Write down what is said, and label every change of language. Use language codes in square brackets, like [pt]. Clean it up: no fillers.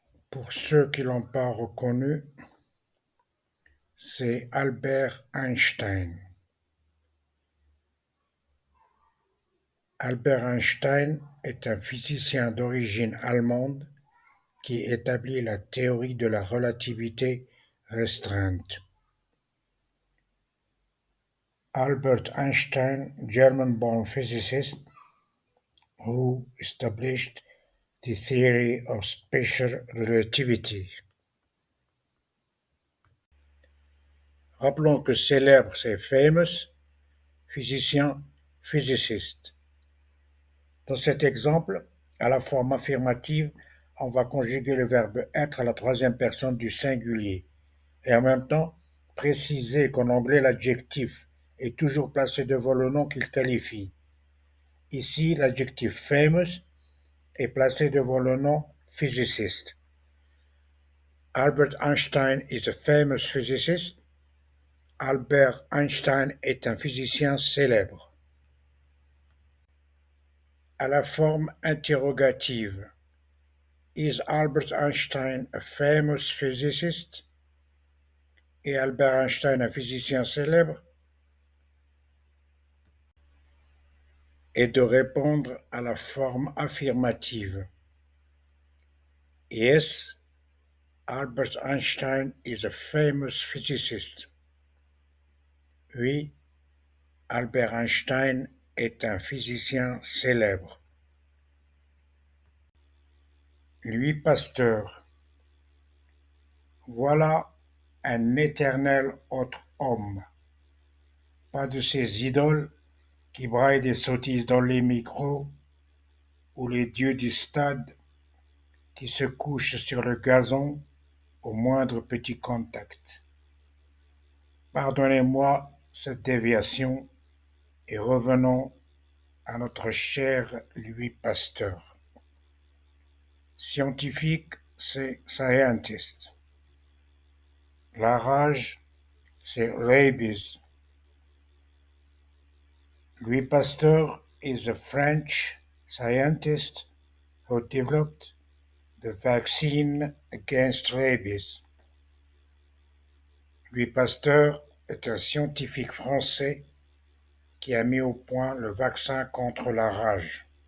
[fr] Pour ceux qui ne l'ont pas reconnu, c'est Albert Einstein. Albert Einstein est un physicien d'origine allemande qui établit la théorie de la relativité restreinte. [en] Albert Einstein, German-born physicist who established the theory of special relativity. [fr] Rappelons que célèbre, c'est famous, physicien, physicist. Dans cet exemple, à la forme affirmative, on va conjuguer le verbe être à la troisième personne du singulier et en même temps préciser qu'en anglais l'adjectif est toujours placé devant le nom qu'il qualifie. Ici, l'adjectif famous est placé devant le nom physicist. [en] Albert Einstein is a famous physicist. [fr] Albert Einstein est un physicien célèbre. À la forme interrogative. [en] Is Albert Einstein a famous physicist? [fr] Est Albert Einstein un physicien célèbre? Et de répondre à la forme affirmative. [en] Yes, Albert Einstein is a famous physicist. [fr] Oui, Albert Einstein est un physicien célèbre. Louis Pasteur. Voilà un éternel autre homme. Pas de ces idoles qui braillent des sottises dans les micros, ou les dieux du stade qui se couchent sur le gazon au moindre petit contact. Pardonnez-moi cette déviation et revenons à notre cher Louis Pasteur. Scientifique, c'est scientist. La rage, c'est rabies. [en] Louis Pasteur is a French scientist who developed the vaccine against rabies. [fr] Louis Pasteur est un scientifique français qui a mis au point le vaccin contre la rage.